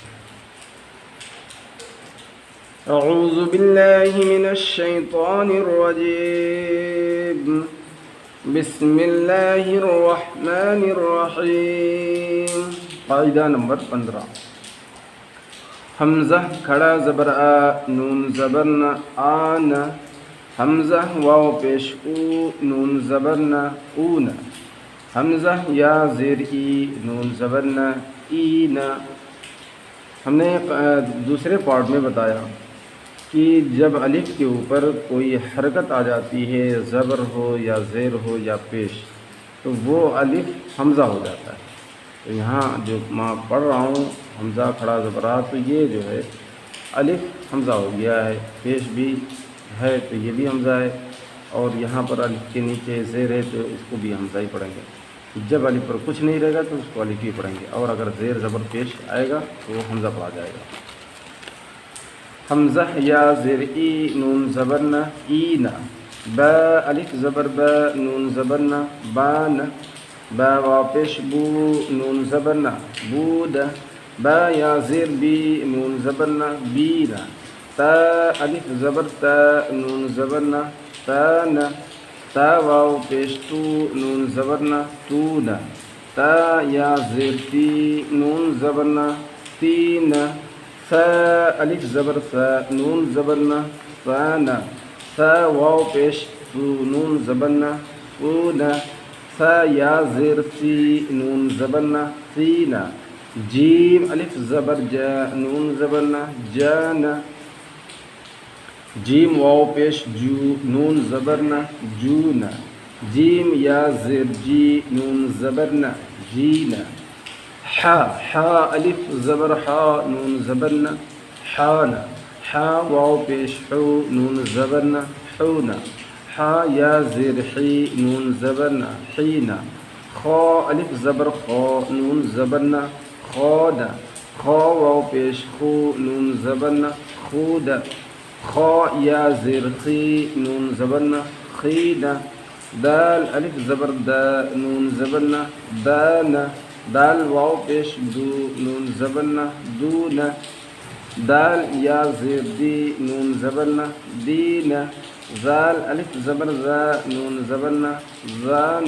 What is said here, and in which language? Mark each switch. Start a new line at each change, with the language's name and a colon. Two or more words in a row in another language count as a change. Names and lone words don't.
Arabic: اعوذ باللہ من الشیطان الرجیم، بسم اللہ الرحمن الرحیم۔
Urdu: قاعدہ نمبر 15۔ حمزہ کھڑا زبر آ، نون زبر ن، آن۔ حمزہ واو پیش او، نون زبر ن، اون۔ حمزہ یا زیر ای، نون زبر ن، این۔ ہم نے دوسرے پارٹ میں بتایا کہ جب الف کے اوپر کوئی حرکت آ جاتی ہے، زبر ہو یا زیر ہو یا پیش، تو وہ الف حمزہ ہو جاتا ہے۔ تو یہاں جو میں پڑھ رہا ہوں حمزہ کھڑا زبرات، تو یہ جو ہے الف حمزہ ہو گیا ہے، پیش بھی ہے تو یہ بھی حمزہ ہے، اور یہاں پر الف کے نیچے زیر ہے تو اس کو بھی حمزہ ہی پڑھیں گے۔ جب الف پر کچھ نہیں رہے گا تو اس کو الف ہی پڑھیں گے، اور اگر زیر زبر پیش آئے گا تو وہ حمزہ پڑھا جائے گا۔ حمزہ یا زیر ای، نون زبر ن، این۔ با الف زبر با، نون زبر ن، بان۔ با واو پیش بو، نون زبر ن، بود۔ با یا زیر بی، نون زبر ن، بین۔ تا الف زبر تا، نون زبر ن، تان۔ تا واو پیش تو، نون زبر ن، تون۔ تا یا زیر تی، نون زبر ن، تین۔ ثا الف زبر ثا، نون زبر ن، ثان۔ ثا واو پیش ثو، نون زبر ن، ثون۔ ثا یا زیر ثی، نون زبر ن، ثین۔ جیم الف زبر جا، نون زبر ن، جان۔ جیم واو پیش جو، نون زبر ن، جون۔ جیم یا زیر جی، نون زبر ن، جین۔ حا الف زبر حا، نون زبر ن، حان۔ حا واو پیش حو، نون زبر ن، حون۔ حا یا زیر حی، نون زبر ن، حین۔ خا الف زبر خا، نون زبر ن، خان۔ خا واو پیش خو، نون زبر ن، خود۔ خا یا زیر خی، نون زبر ن، خین۔ دال الف زبر دا، نون زبر ن، دان۔ دال واو پیش دو، نون زبر ن، دون۔ دال یا زیر دی، نون زبر ن، دین۔ زال الف زبر زا، نون زبر ن، زان۔